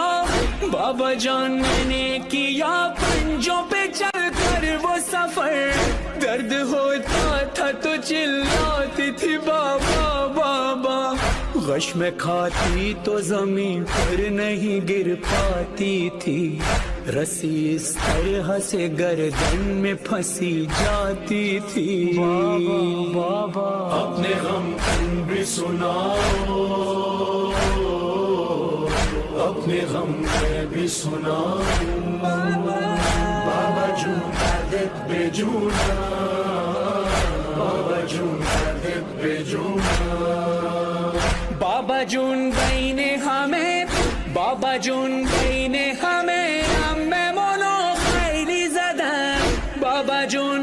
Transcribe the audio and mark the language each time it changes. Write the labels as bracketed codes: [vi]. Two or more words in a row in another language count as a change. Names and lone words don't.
[ur] بابا جان میں نے کیا پنجوں پہ چل کر وہ سفر، درد ہوتا تھا تو چلاتی تھی بابا بابا، غش میں کھاتی تو زمین پر نہیں گر پاتی تھی، رسی اس طرح سے گردن میں پھنسی جاتی تھی، بابا اپنے غم تم بھی سناؤ، اپنے غم میں بھی سناؤ۔ [fa] بابا جون کردت به جونم، بابا جون کردت به جونم، بابا جون بین ہمیں، بابا جون بین ہمیں اممونو خیلی زدن، بابا جون